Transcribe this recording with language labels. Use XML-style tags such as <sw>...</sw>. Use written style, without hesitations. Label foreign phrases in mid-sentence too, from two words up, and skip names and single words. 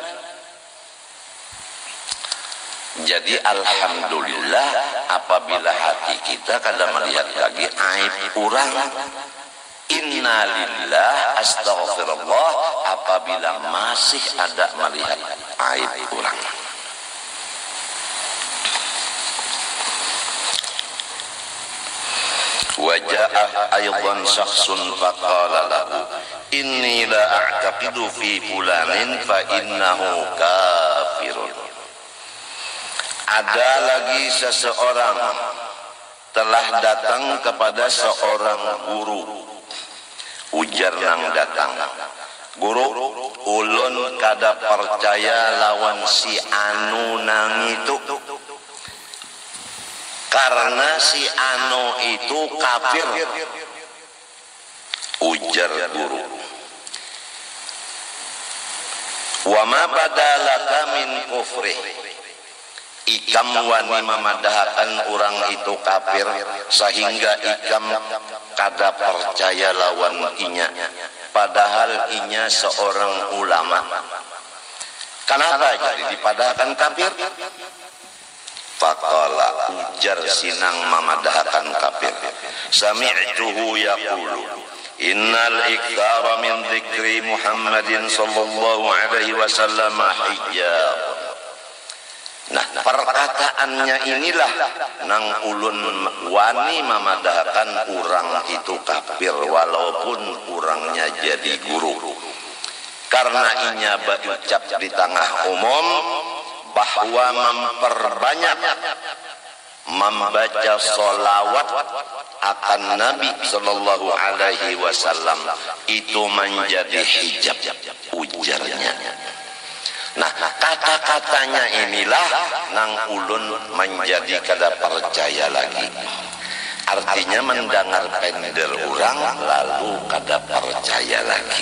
<bjn>Jadi alhamdulillah apabila hati kita kada melihat lagi aib orang,</bjn> <ar>إنا لله أستغفر الله</ar> <bjn>apabila masih ada melihat aib orang.</bjn> <ar>وجاءه أيضا شخص فقال له إني لا أعتقد في فلان فإنه كافر.</ar> <bjn>Ada lagi seseorang telah datang kepada seorang guru. Ujar nang datang, guru, ulun kada percaya lawan si anu nang itu karena si anu itu kafir. Ujar guru,</bjn> <ar>وما بدا لك من كفر,</ar> <bjn>ikam wani memadahkan orang itu kafir sehingga ikam kada percaya lawan inya, padahal inya seorang ulama. Kenapa jadi dipadahkan kafir? Faqala, ujar sinang memadahkan kafir,</bjn> <ar>سمعته يقول إن الإكثار من ذكر محمد صلى الله عليه وسلم حجاب.</ar> <bjn>Nah, perkataannya inilah nang ulun wani memadahkan orang itu kafir walaupun orangnya jadi guru. Karena inya berucap di tengah umum bahwa memperbanyak membaca sholawat akan Nabi</bjn> <ar>صلى الله عليه وسلم</ar> <bjn>itu menjadi hijab, ujarnya. Nah, kata-katanya inilah nang ulun menjadi kada percaya lagi. Artinya mendengar pender orang lalu kada percaya lagi.</bjn>